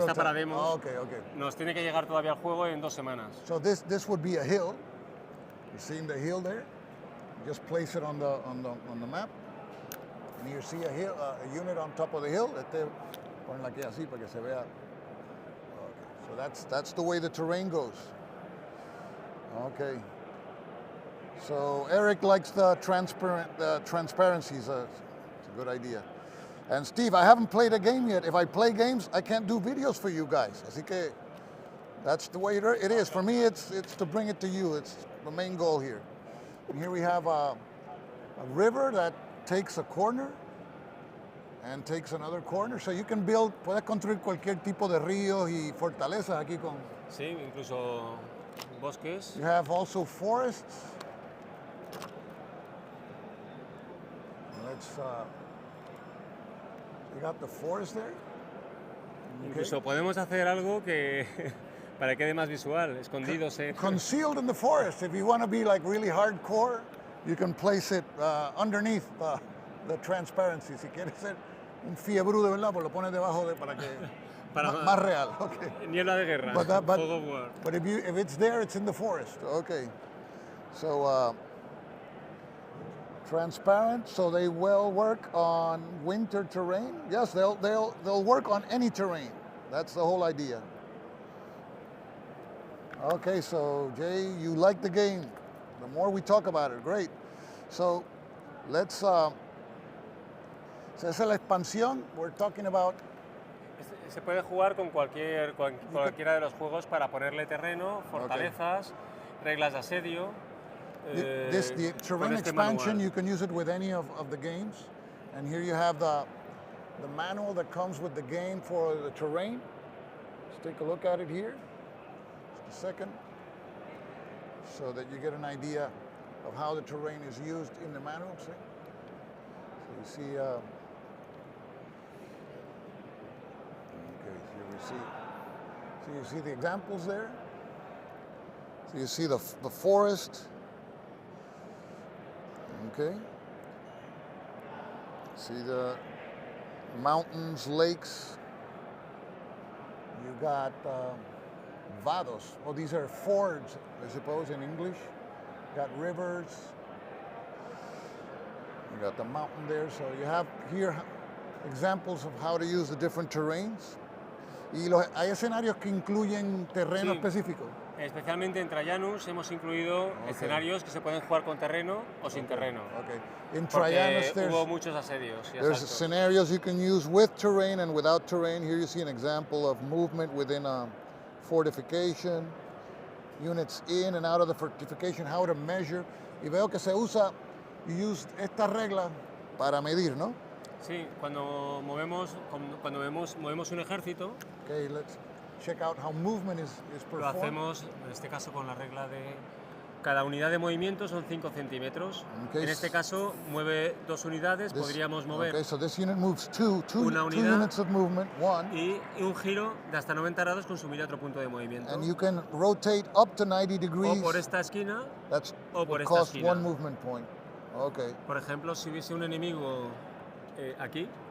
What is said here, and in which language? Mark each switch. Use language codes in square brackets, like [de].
[es] Está para demos. [en] Okay. [es] Nos tiene que llegar todavía al juego en 2 semanas. [en] So this would be a hill. You see the hill there? Just place it on the map. And you see a hill, a unit on top of the hill. [es] Ponla aquí así para que se vea. [en] Okay. So that's the way the terrain goes. Okay. So Eric likes the transparency. It's a good idea. And Steve, I haven't played a game yet. If I play games, I can't do videos for you guys. [es] Así que [en] that's the way it is. For me, it's to bring it to you. It's the main goal here. And here we have a river that takes a corner and takes another corner. So you can [es] puedes construir cualquier tipo de ríos y fortalezas aquí con... Sí, incluso bosques. [en] You have also forests. You got the forest there. Okay. [es] Incluso podemos hacer algo que para que quede más visual, escondidos. [en] Concealed in the forest. If you want to be like really hardcore, you can place it underneath the transparency. [es] Si quieres ser un fiebru de verdad, pues lo pones debajo para que más real. [en] Okay. [es] Niebla de guerra. [en] But if it's there, it's in the forest. Okay. So transparent, so they will work on winter terrain. Yes, they'll work on any terrain. That's the whole idea. Okay, so Jay, you like the game. The more we talk about it, great. So let's. So [es] esa es la expansión. [en] We're talking about. [es] Se puede jugar con cualquiera de los juegos para ponerle terreno, fortalezas, reglas de asedio. [en] The terrain expansion, manual. You can use it with any of the games. And here you have the manual that comes with the game for the terrain. Let's take a look at it here. Just a second. So that you get an idea of how the terrain is used in the manual. See? So you see, okay, so you see the examples there. So you see the forest. Okay. See the mountains, lakes. You got vados. Oh, these are fords, I suppose, in English. You got rivers. You got the mountain there. So you have here examples of how to use the different terrains. [es] Y hay escenarios que incluyen terreno específico. Especialmente en Trajanus hemos incluido escenarios que se pueden jugar con terreno o sin terreno. [en] In Trajanus, [es] hubo muchos asedios. [en] There's scenarios you can use with terrain and without terrain. Here you see an example of movement within a fortification, units in and out of the fortification, how to measure. [es] Y veo que se usa, [en] you use [es] esta regla para medir, ¿no? Sí, cuando movemos un ejército. [en] Okay, let's check out how movement is performed. [es] Lo hacemos, en este caso, con la regla de cada unidad de movimiento son 5 centímetros. Okay. En este caso, mueve 2 unidades, podríamos mover [en] so this unit moves two [es] unidad [en] units of movement, [es] y un giro de hasta 90 grados consumiría otro punto de movimiento. [en] And you can rotate up to 90 degrees. [es] O por esta esquina, o por esta [en] cost [es] esquina. [en] One movement point. Okay. [es] Por ejemplo, si hubiese un enemigo aquí,